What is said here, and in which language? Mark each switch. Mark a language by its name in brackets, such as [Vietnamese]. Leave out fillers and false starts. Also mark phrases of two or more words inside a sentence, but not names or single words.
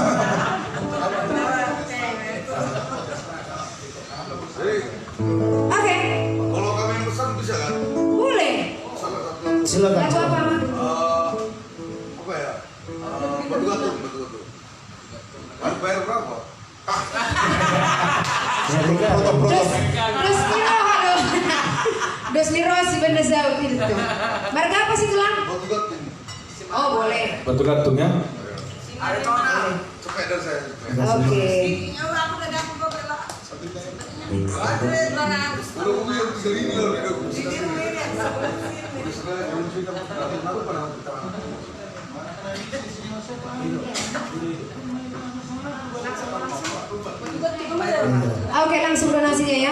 [Indonesian] Oke, Kalau kami yang pesan bisa kan? boleh. Silakan. Lagu apa? Apa ya? Batu-batu. Bayar berapa? Dos Miro, aduh. Dos Miro si bener jauh itu. Marga apa sih tulang? Batu-batu. Oh boleh. Batu gantung ya. Cepet dari saya. Oke. Kalau aku yang segini loh, Oke, langsung donasinya ya.